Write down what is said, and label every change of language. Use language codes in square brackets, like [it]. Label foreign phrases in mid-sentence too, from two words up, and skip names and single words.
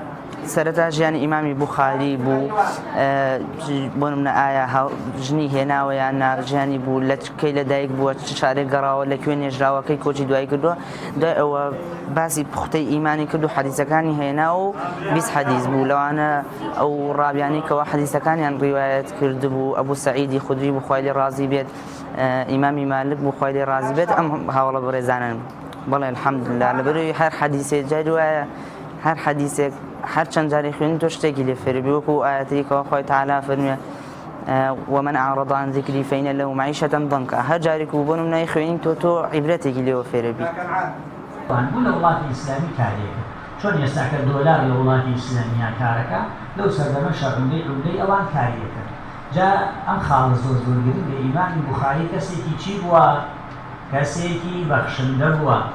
[ckb] سەرەتا ژیانی ئیمامی بوخاری بوو، بۆ نمونە ئایا ژنی هێناوە یان ژیانی بوو، لە کەی لە دایک بووە، چ شارێک گەڕاوە، لەکوێ نێژراوەکەی کۆچی دوای کردووە، دوای ئەوە باسی پوختەی ئیمانی کرد و حەدیسەکانی هێنا و 20 حەدیث بوو، لەوانە ئەو ڕاویانی کەەوە حەدیسەکانیان ڕیوایەت کردبوو، ئەبوو سەعیدی خودری بوو خوای لێ ڕازی بێت، ئیمامی مالک بوو خوای لێ ڕازی بێت، ئەم هاوڵە بەڕێزانن. بەڵێ الحەمدولله لەبەرەوەی هەر حەدیثێک جاری وایە هەر حەدیثێک هەر چەند جاری خوێنی تۆ شتێکی لێ فێربی، وەکو ئاەتەی کەەوە خوای تەعالا فەرموویە [ar] ومن أعرض عن ذكري فإن له معيشة ضنكا، [ckb] هەر جارێک و بۆ نمونای خوێنی تۆ عیبرەتێکی لێوە فێربی. بوو لە وڵاتی ئیسلامی کارێکە چۆن ئێستاکە دۆلار لە وڵاتی ئیسلامیان کارەکە لەو سەردەمە شەڕندەی ئەوان کاریەکە جا ئەم خاڵە زۆر گرنگە ئیمامی بوخاری کەسێکی چی بووە کەسێکی بەخشندە بووە